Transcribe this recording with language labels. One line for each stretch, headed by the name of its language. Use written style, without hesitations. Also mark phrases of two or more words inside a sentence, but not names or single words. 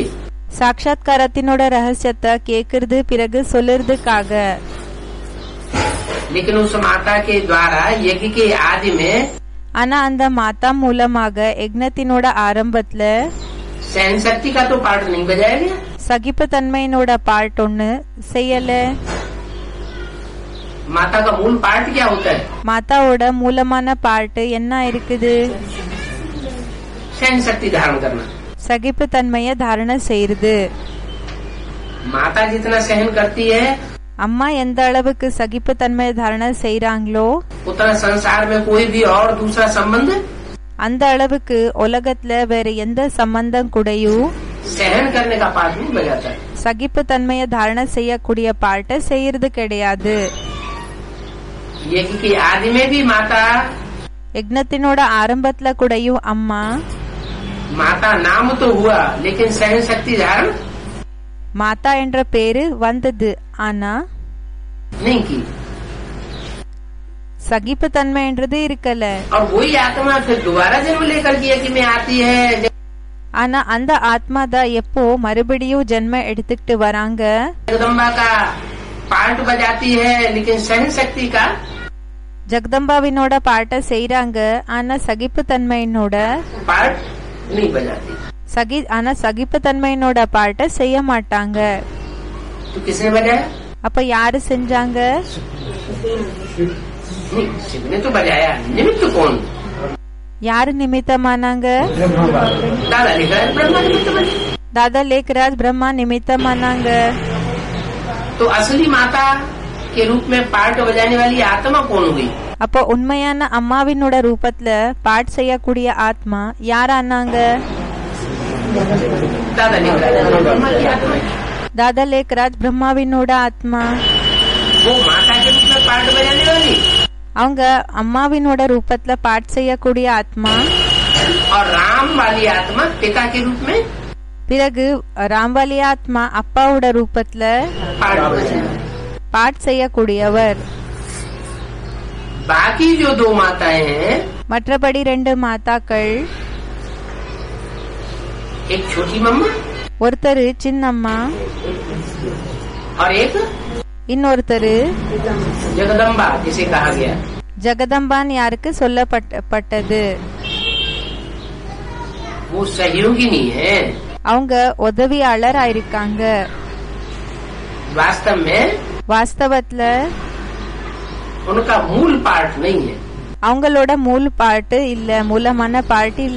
Tamil: சாட்சாத்காரத்தினோட ரகசியத்தை கேக்குறது பிறகு சொல்லுறதுக்காக.
Hindi: लेकिन उस माता के द्वारा यज्ञ के आदि में
Tamil: ஆனா அந்த மாதா மூலமாக யக்னத்தினோட ஆரம்பத்துல
Hindi: सहन शक्ति का तो पार्ट नहीं बजाया गया।
Tamil: சகிப்பு தன்மையினோட பார்ட் ஒண்ணு செய்யல.
Hindi: माता का मूल पार्ट क्या होता है?
Tamil: மாதாவோட மூலமான பார்ட் என்ன இருக்குது?
Hindi: सहन शक्ति धारण करना।
Tamil: சகிப்பு தன்மைய தாரண செய்யுது.
Hindi: माता जितना सहन करती है
Tamil: அம்மா எந்த அளவுக்கு சகிப்பு தன்மையை தாரண செய்யறாங்களோ
Hindi: उतना संसार में कोई भी और दूसरा संबंध
Tamil: அந்த அளவுக்கு உலகத்துல வேற எந்த சம்பந்தம் கூடயும்
Hindi: सहन करने का पार्ट नहीं बजाता है।
Tamil: சகிப்பு தன்மையை தாரண செய்யக்கூடிய பார்ட்ட செய்யறது கிடையாது.
Hindi: यज्ञ की आदि में भी माता
Tamil: யக்னத்தினோட ஆரம்பத்துல கூடயும் அம்மா
Hindi: माता नाम तो हुआ लेकिन सहन शक्ति धारण
Tamil: மாதா என்ற பேரு வந்தது, ஆனா
Hindi: नहीं की।
Tamil: சகிப்பு தன்மைன்றது இருக்கல.
Hindi: और वही आत्मा फिर दोबारा जन्म लेकर के यज्ञ में आती है।
Tamil: ஆனா அந்த ஆத்மா தான் எப்போ மறுபடியும் ஜென்ம எடுத்துக்கிட்டு வராங்க.
Hindi: जगदम्बा का पार्ट बजाती है लेकिन सहन शक्ति का
Tamil: ஜெகதம்பாவினோட பாட்ட செய்யறாங்க, ஆனா சகிப்பு தன்மையினோட
Hindi: पार्ट नहीं बजाती।
Tamil: ஆனா சகிப்பு தன்மையினோட பாட்ட செய்ய மாட்டாங்க.
Hindi: तो किसने बजाया?
Tamil: அப்ப யாரு செஞ்சாங்க?
Hindi: शिव ने तो बजाया। निमित्त कौन?
Tamil: யாரு நிமித்தமானாங்க?
Hindi: दादा लिखा ब्रह्मा निमित्त बने।
Tamil: தாதா லேக்ராஜ் பிரம்மா நிமித்தமானாங்க.
Hindi: तो असली माता के रूप में पार्ट बजाने वाली आत्मा कौन हुई?
Tamil: அப்போ உண்மையான அம்மாவினோட ரூபத்துல பாட் செய்யக்கூடிய ஆத்மா யாரானாங்க?
Hindi: दादा लिखा ब्रह्मा की आत्मा।
Tamil: தாதா லேக்ராஜ் பிரம்மாவினோட ஆத்மா.
Hindi: वो माता के रूप में पार्ट बजाने वाली
Tamil: அவங்க அம்மாவினோட ரூபத்துல பாட் செய்யக்கூடிய ஆத்மா.
Hindi: और राम वाली आत्मा पिता के रूप में
Tamil: பிறகு ராம்வாலி ஆத்மா அப்பாவோட ரூபத்துல
Hindi: पार्ट बजाने।
Tamil: பாட் செய்யக்கூடியவர்.
Hindi: बाकी जो दो माताएं हैं
Tamil: மற்றபடி ரெண்டு மாதாக்கள்,
Hindi: एक छोटी मम्मा
Tamil: ஒருத்தர் சின்னம்மா,
Hindi: और एक
Tamil: இன்னொருத்தர்
Hindi: जगदम्बा जिसे कहा गया।
Tamil: ஜெகதம்பான் யாருக்கு சொல்லப்பட்டது.
Hindi: वो सहयोगिनी है।
Tamil: அவங்க உதவியாளர் ஆயிருக்காங்க.
Hindi: वास्तव में
Tamil: வாஸ்தவத்துல
Hindi: उनका मूल पार्ट नहीं है।
Tamil: அவங்களோட மூல பாட்டு இல்ல, மூலமான பாட்டு இல்ல.